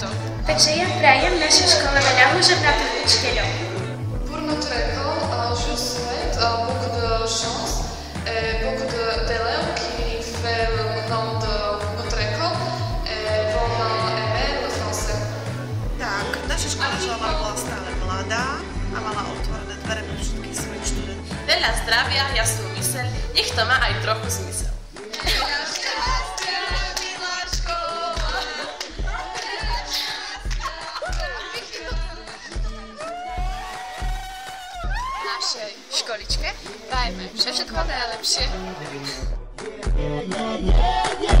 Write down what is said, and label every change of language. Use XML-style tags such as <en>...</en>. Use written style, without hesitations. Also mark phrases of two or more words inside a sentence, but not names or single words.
<sk>Takže ja prajem našej škole veľa húževnatých učiteľov.</sk> <fr>Pour notre école, je souhaite beaucoup de chance et beaucoup d'élèves qui font le nom de notre école et vont aimer le français.</fr> <sk>Tak, naša škola želám bola stále mladá a mala otvorené dvere pre všetkých svojich študentov. Veľa zdravia, jasnú myseľ, nech to má aj trochu zmysel. Našej školičke prajeme všetko najlepšie.</sk>